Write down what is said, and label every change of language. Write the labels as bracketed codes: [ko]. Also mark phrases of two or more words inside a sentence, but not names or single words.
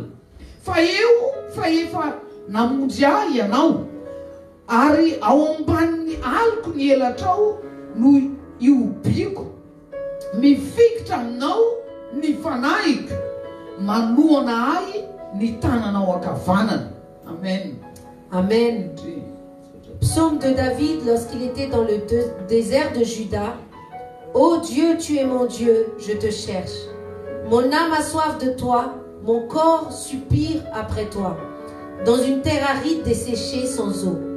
[mg] Fa efa namonjy ahy ianao, ary ao ambanin'ny aliko ny elatrao no iobiko. Mifikitra aminao ny fanahiko, manohana ahy ny tananao ankavanana. Amen. Amen. [fr] Psaume de David lorsqu'il était dans le désert de Juda. Ô Dieu, tu es mon Dieu, je te cherche. Mon âme a soif de toi, mon corps suppire après toi, dans une terre aride desséchée sans eau.